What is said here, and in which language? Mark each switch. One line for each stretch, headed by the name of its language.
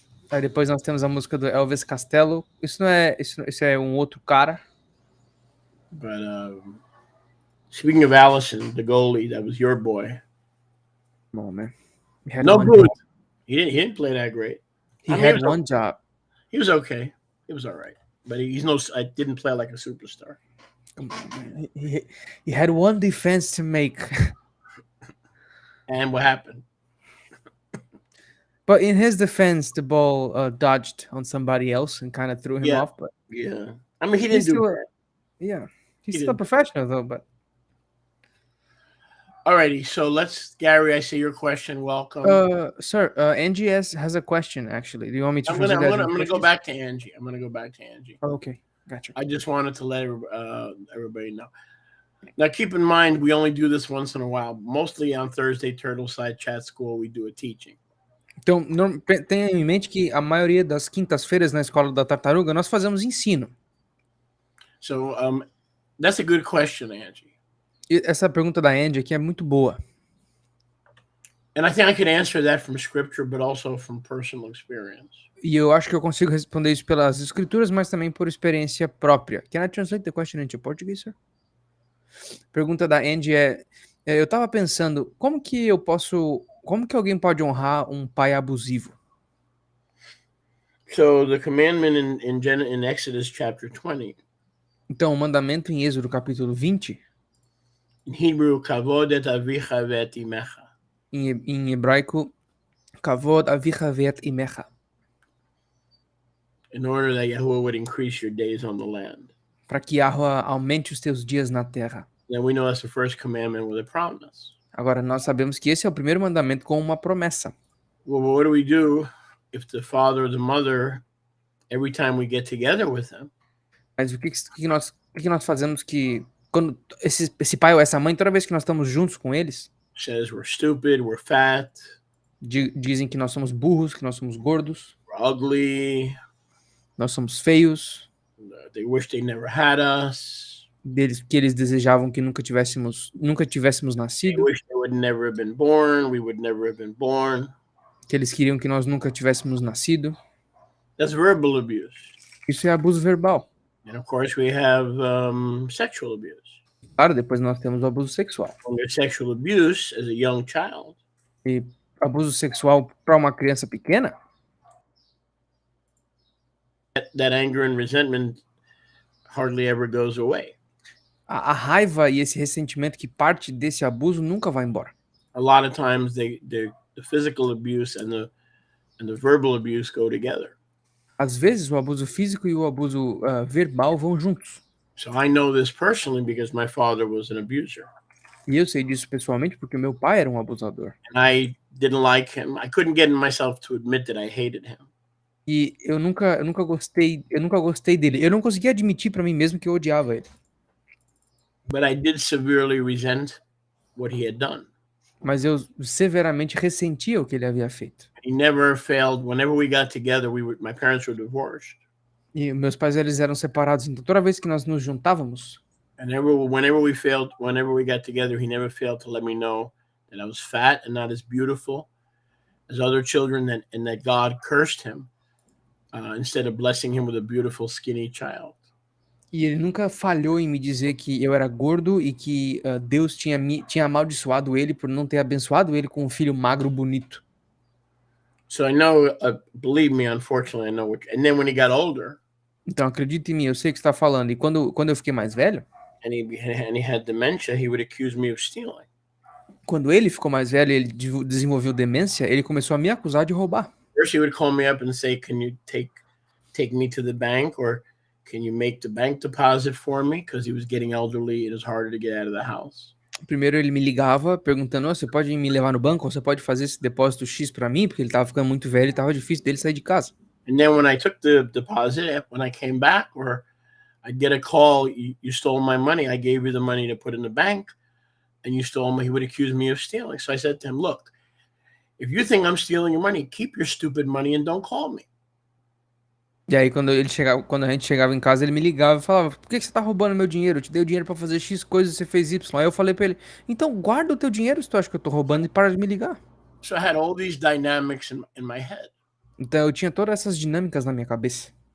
Portuguese: Aí depois nós temos a música do Elvis Costello. Isso é um outro cara.
English: But speaking of Allison, the goalie, that was your boy. Bom, man. No good. He didn't play that great. He had one job. He was okay. He was all right. But I didn't play like a superstar. He had one defense to make. And what happened? But in his defense, the ball dodged on somebody else and kind of threw him off. But yeah, I mean, he didn't do that. Yeah, he's still a professional though. But alrighty, so Gary, I see your question. Welcome, sir. Angie has a question actually. Do you want me to? I'm gonna go back to Angie. Oh, okay, gotcha. I just wanted to let everybody know. Now, keep in mind, we only do this once in a while. Mostly on Thursday, Turtleside Chat School, we do a teaching.
Portuguese: Então, tenha em mente que a maioria das quintas-feiras na Escola da Tartaruga nós fazemos ensino.
English: So, that's a good question, Angie.
Portuguese: E essa pergunta da Angie aqui é muito boa.
English: And I think I could answer that from scripture, but also from personal experience.
Portuguese: E eu acho que eu consigo responder isso pelas escrituras, mas também por experiência própria.
English: Can I translate the question into Portuguese, sir?
Portuguese: Pergunta da Angie eu tava pensando, como que alguém pode honrar um pai abusivo?
English: So the commandment in Exodus chapter 20.
Portuguese: Então, o mandamento em Êxodo capítulo 20.
English: In Hebrew,
Hebrew: kavod et avicha ve'et imecha.
Portuguese: Em hebraico,
Hebrew: kavod avicha ve'et imecha.
English: In order that Yahuwah would increase your days on the land.
Portuguese: Para que Yahuwah aumente os teus dias na terra.
English: Then we know that's the first commandment with a promise.
Portuguese: Agora, nós sabemos que esse é o primeiro mandamento com uma promessa.
English: Well, what do we do if the father or the mother, every time we get together with them?
Portuguese: Mas o que nós fazemos que quando esse pai ou essa mãe, toda vez que nós estamos juntos com eles,
English: says we're stupid, we're fat,
Portuguese: dizem que nós somos burros, que nós somos gordos,
English: we're ugly,
Portuguese: nós somos feios,
English: they wish they never had us.
Portuguese: Que eles desejavam que nunca tivéssemos nascido.
English: They wish they would never have been born, we would never have been born.
Portuguese: Que eles queriam que nós nunca tivéssemos nascido.
English: That's verbal abuse.
Portuguese: Isso é abuso verbal.
English: And of course we have sexual abuse.
Portuguese: Claro, depois nós temos o abuso sexual.
English: When there's sexual abuse as a young child.
Portuguese: E abuso sexual para uma criança pequena.
English: That anger and resentment hardly ever goes away.
Portuguese: A raiva e esse ressentimento que parte desse abuso nunca vai embora.
English: A lot of times the physical abuse and the verbal abuse go together.
Portuguese: Às vezes o abuso físico e o abuso verbal vão juntos.
English: So I know this personally because my father was an abuser.
Portuguese: E eu sei disso pessoalmente porque o meu pai era um abusador.
English: and I didn't like him. I couldn't get myself to admit that I hated him.
Portuguese: E eu nunca gostei dele. Eu não conseguia admitir pra mim mesmo que eu odiava ele.
English: But I did severely resent what he had done.
Portuguese: Mas eu severamente ressentia o que ele havia feito.
English: He never failed. Whenever we got together, my parents were divorced.
Portuguese: E meus pais, eles eram separados, então toda vez que nós nos juntávamos,
English: And whenever we got together, he never failed to let me know that I was fat and not as beautiful as other children, and that God cursed him instead of blessing him with a beautiful, skinny child.
Portuguese: e ele nunca falhou em me dizer que eu era gordo e que Deus tinha amaldiçoado ele por não ter abençoado ele com um filho magro bonito.
English: So I know, believe me, unfortunately, I know what. And then when he got older,
Portuguese: Então acredite em mim, eu sei o que você está falando. E quando eu fiquei mais velho,
English: and he had dementia, he would accuse me of stealing.
Portuguese: quando ele ficou mais velho e ele desenvolveu demência, ele começou a me acusar de roubar.
English: First, he would call me up and say, "Can you take me to the bank, or can you make the bank deposit for me?" Because he was getting elderly, it was harder to get out of the house.
Portuguese: Primeiro ele me ligava perguntando: "Ô, você pode me levar no banco? Ou você pode fazer esse depósito X pra mim?" Porque ele tava ficando muito velho e tava difícil dele sair de casa.
English: And then when I took the deposit, when I came back, or I'd get a call, you stole my money. I gave you the money to put in the bank, and you stole me. He would accuse me of stealing. So I said to him, "Look, if you think I'm stealing your money, keep your stupid money and don't call me."
Portuguese: E aí quando a gente chegava em casa, ele me ligava e falava: "Por que você tá roubando meu dinheiro? Eu te dei o dinheiro pra fazer X coisas e você fez Y." Aí eu falei pra ele: "Então guarda o teu dinheiro se tu acha que eu tô roubando e para de me ligar."
English: So I had all these dynamics in my head.
Portuguese: Então eu tinha todas essas dinâmicas na minha cabeça.